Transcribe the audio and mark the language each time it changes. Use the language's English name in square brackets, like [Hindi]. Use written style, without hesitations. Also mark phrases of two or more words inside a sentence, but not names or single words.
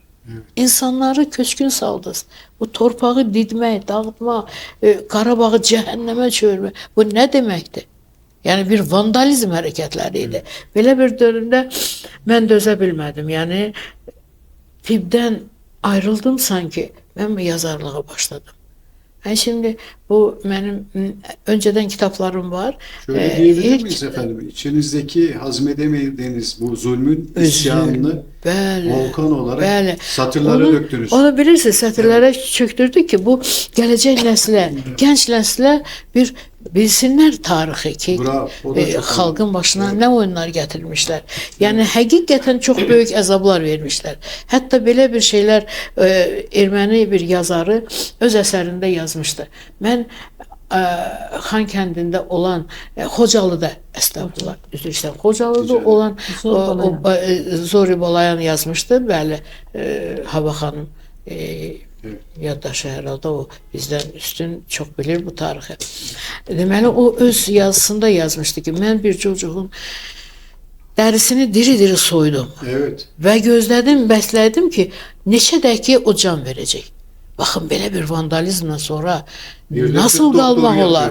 [Azerbaijani] İnsanları köçkün saldınız. Bu torpağı didmək, dağıtmaq, Qarabağı cəhənnəmə çevirmək, bu nə deməkdir? Yəni bir vandalizm hərəkətləri idi. Belə bir dövrdə mən dözə bilmədim. Yəni tibbdən ayrıldım sanki. [Turkish] Ben yazarlığa başladım. Ben şimdi bu benim önceden kitaplarım var. Şöyle diyebilir miyiz efendim? İçinizdeki hazmedemediğiniz bu zulmün isyanını volkan olarak satırlara döktünüz. Onu bilirsiniz, satırlara çöktürdük ki bu gelecek nesle, genç nesle bir bilsinler tarihi ki halkın başına ne oyunlar getirmişler. Yani hakikaten çok büyük azablar vermişler. Hatta [Azerbaijani] belə bir [Turkish] şeyler erməni bir yazarı öz eserinde yazmıştı. [Azerbaijani] Ben Xan kəndində olan Xocalıda estağfurullah üzr istəyirəm. Xocalıda olan Zori Balayan yazmışdı. Bəli, Hava xanım yaddaşı [Turkish] herhalde o bizden üstün çok bilir bu tarihi. [Azerbaijani] Deməli o öz yazısında yazmışdı ki mən bir çocuğun dərisini diri-diri soydum. [Turkish] Evet. [Azerbaijani] Və gözlədim, bəslədim ki neçə dəqiqə o can verəcək. Baxın belə bir vandalizmdən sonra nasıl qalmaq olar?